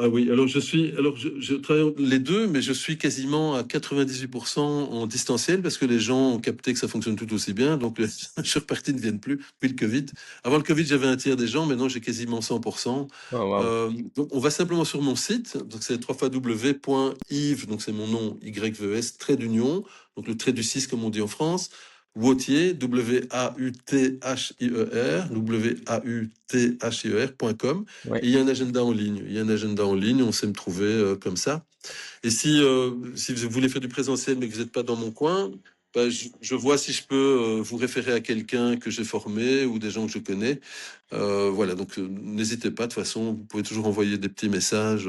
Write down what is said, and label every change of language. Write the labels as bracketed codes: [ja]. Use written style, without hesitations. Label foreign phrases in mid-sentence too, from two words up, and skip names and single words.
[fr] Ah oui, alors je travaille les deux, mais je suis quasiment à 98% en distanciel parce que les gens ont capté que ça fonctionne tout aussi bien. Donc, je suis reparti ne viennent plus depuis le Covid. Avant le Covid, j'avais un tiers des gens, maintenant j'ai quasiment 100%. Oh, waouh. Donc, on va simplement sur mon site. Donc, c'est www.yves, donc c'est mon nom, YVES, trait d'union, donc le trait du 6 comme on dit en France. Wauthier, W-A-U-T-H-I-E-R, W-A-U-T-H-I-E-R.com. Ouais. Et il y a un agenda en ligne. Il y a un agenda en ligne, on sait me trouver comme ça. Et si vous voulez faire du présentiel mais que vous n'êtes pas dans mon coin, bah, je vois si je peux vous référer à quelqu'un que j'ai formé ou des gens que je connais. Voilà, donc n'hésitez pas. De toute façon, vous pouvez toujours envoyer des petits messages.